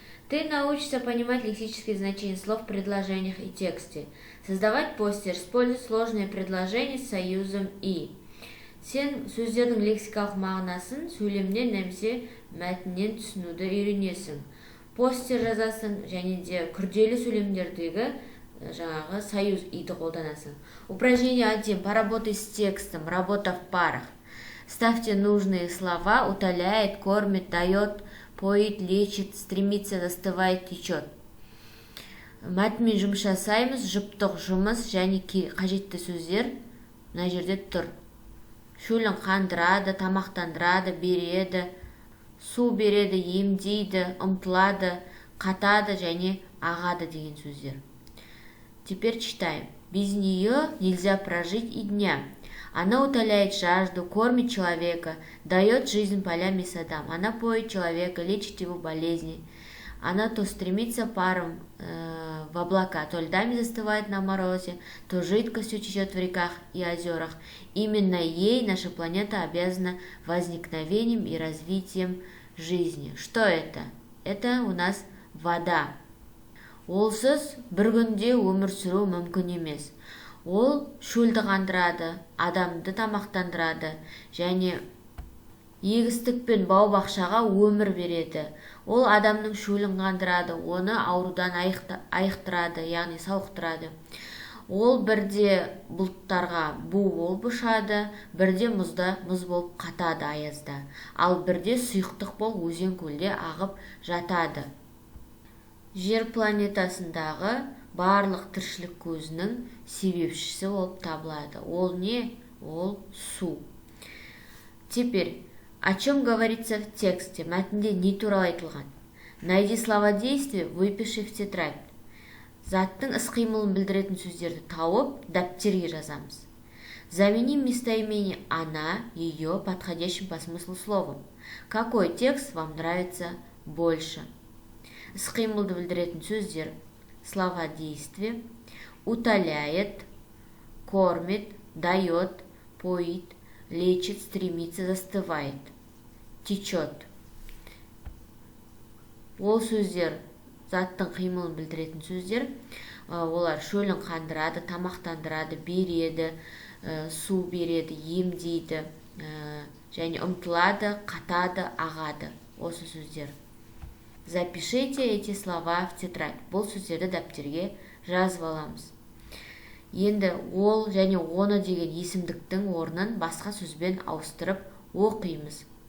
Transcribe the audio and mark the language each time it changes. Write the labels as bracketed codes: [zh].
[ru] Ты научишься понимать лексические значения слов в предложениях и тексте. Создавать постер, использовать сложные предложения с союзом «и». [kk] Сен сөздердің лексикалық мағынасын сөйлемнен немесе мәтіннен түсінуді үйренесің. Постер жазасың және де күрделі сөйлемдердегі жаңағы союз иді қолданасың. [ru] Упражнение 1. Поработай с текстом. Работа в парах. Ставьте нужные слова. Утоляет, кормит, дает, поит, лечит, стремится, застывает, течет. [kk] Мәтінмен жұмыс жасаймыз. Жұптық жұмыс және қажетті сөздер мына жерде тұр. Шөлін қандырады, тамақтандырады, береді, су береді, емдейді, ұмтылады, қатады және ағады деген сөздер. [ru] Теперь читаем. Без нее нельзя прожить и дня. Она утоляет жажду, кормит человека, дает жизнь полям и садам. Она поет человека, лечит его болезни. Она то стремится паром в облака, то льдами застывает на морозе, то жидкостью течет в реках и озерах. Именно ей наша планета обязана возникновением и развитием жизни. Что это? Это у нас вода. [kk] Олсыз бір күнде өмір сүру мүмкін емес. Ол шөлді қандырады, адамды тамақтандырады және егістік пен бау-бақшаға өмір береді. Ол адамның шөлін қандырады, оны аурудан айықтырады, яғни сауықтырады. Ол бірде бұлттарға бу болып ұшады, бірде мұз болып қатады аязда, ал бірде сұйықтық болып өзен көлде ағып жатады. Жер планетасындағы барлық тіршілік көзінің себепшісі болып табылады. Ол не? Ол су. [ru] Теперь, о чем говорится в тексте? [kk] Мәтінде не туралы айтылған? [ru] Найди слова действия, выпиши в тетрадь. [kk] Заттың іс-қимылын білдіретін сөздерді тауып, дәптерге жазамыз. [ru] Заменим местоимение она, ее подходящим по смыслу словом. Какой текст вам нравится больше? [kk] Іс-қимылды білдіретін сөздер. [ru] Слова действия. Утоляет, кормит, дает, поит, лечит, стремится, застывает, течет. [kk] Ол сөздер заттың қимылын білдіретін сөздер. Олар шөлін қандырады, тамақтандырады, береді, су береді, емдейді, және ұмтылады, қатады, ағады. Осы сөздер. [ru] Запишите эти слова в тетрадь. [kk] Бұл сөздерді дәптерге жазып аламыз. Енді ол және оны деген есімдіктің орнын басқа сөзбен ауыстырып оқимыз.